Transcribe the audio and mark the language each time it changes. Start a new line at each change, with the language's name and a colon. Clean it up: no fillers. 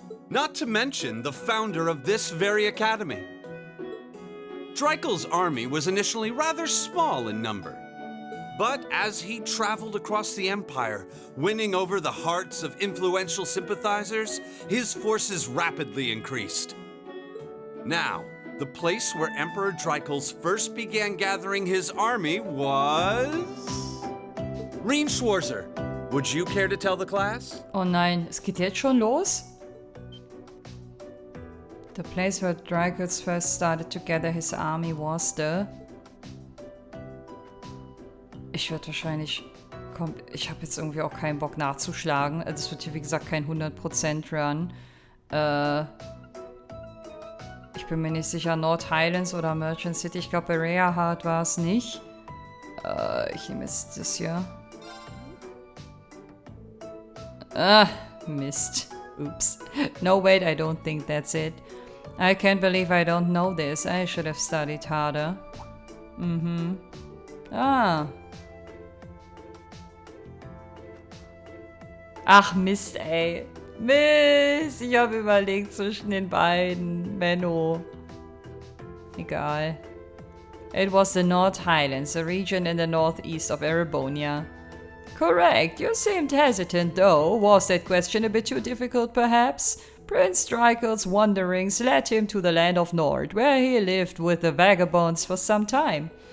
English: Not to mention the founder of this very academy. Dreikels' army was initially rather small in number, but as he traveled across the empire, winning over the hearts of influential sympathizers, his forces rapidly increased. Now, the place where Emperor Dreikels first began gathering his army was... Rien Schwarzer, would you care to tell the class?
German: Oh nein, es geht jetzt schon los?
English: The place where Dreikels first started to gather his army was the...
German: Ich würde wahrscheinlich... Ich habe jetzt irgendwie auch keinen Bock nachzuschlagen. Also es wird hier wie gesagt kein 100% Run. Ich bin mir nicht sicher, North Highlands oder Merchant City. Ich glaube bei Rhea Heart war es nicht. Ich nehme jetzt das hier.
English: Missed. Oops. No, wait, I don't think that's it. I can't believe I don't know this. I should have studied harder.
German: Ach, Mist, ey. Mist, ich habe überlegt zwischen den beiden. Menno. Egal.
English: It was the North Highlands, a region in the northeast of Erebonia. Correct. You seemed hesitant, though. Was that question a bit too difficult, perhaps? Prince Drykel's wanderings led him to the land of Nord, where he lived with the vagabonds for some time.